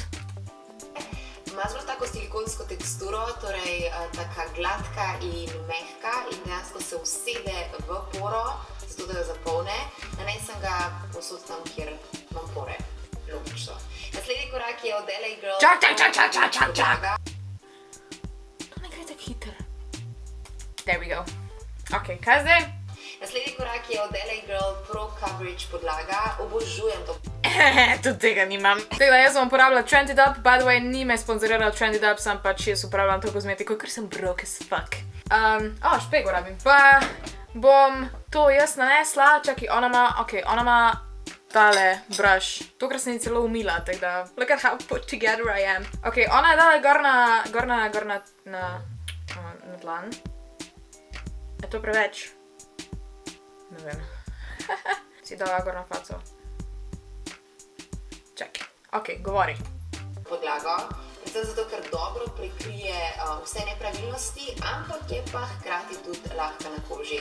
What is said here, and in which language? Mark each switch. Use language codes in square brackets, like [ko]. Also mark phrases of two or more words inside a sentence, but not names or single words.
[sl] Ima zelo tako silikonsko teksturo, torej taka gladka in mehka in dejansko se usede v poro, zato da jo zapolne. Nanesem ga povsod tam, kjer imam pore. Logično. Naslednji korak je od LA Girl... Čak! To ne gre tako hiter. [en] There we go. [sl] Ok, kaj zdaj? Naslednji korak je od LA Girl Pro Coverage podlaga. Obožujem to. Tudi tega nimam. Tako da jaz bom uporabljala Trended Up, [en] by the way, [sl] ni me sponzorirala Trended Up, sam pač jaz uporabljam to kozmetiko, ker sem [en] broke as fuck. [sl] Špego rabim. Pa bom to jaz nanesla, čakaj, ona ima tale brush. Tokrat sem ji celo umila, tako da [en] look at how put together I am. [sl] Ok, ona je dala gor na dlan. Je to preveč? Ne vem. Si dala gor na faco. Čakaj. Ok, govori. Podlago, predvsem zato, ker dobro prekrije vse nepravilnosti, ampak je pa hkrati tudi lahka na koži.